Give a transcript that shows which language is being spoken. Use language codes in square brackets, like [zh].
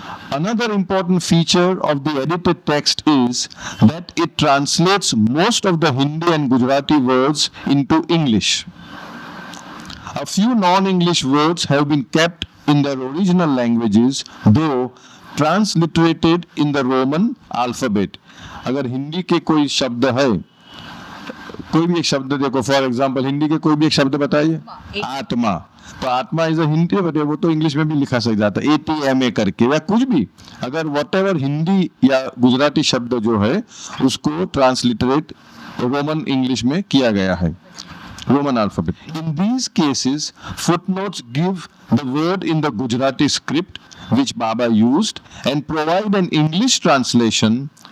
[en] Another important feature of the edited text is that it translates most of the Hindi and Gujarati words into English. A few non-English words have been kept in their original languages, though transliterated in the Roman alphabet. [hi] अगर हिंदी के कोई शब्द है, कोई भी एक शब्द देखो, फॉर एग्जाम्पल हिंदी के कोई भी एक शब्द बताइए, आत्मा, तो आत्मा इज अ हिंदी बताइए, वो तो इंग्लिश में भी लिखा सक जाता है ATMA करके या कुछ भी. अगर वॉटेवर हिंदी या गुजराती शब्द जो है उसको ट्रांसलिटरेट रोमन इंग्लिश में किया गया है, Roman alphabet. [en] In these cases, footnotes give the word in the Gujarati script which Baba used and provide an English translation.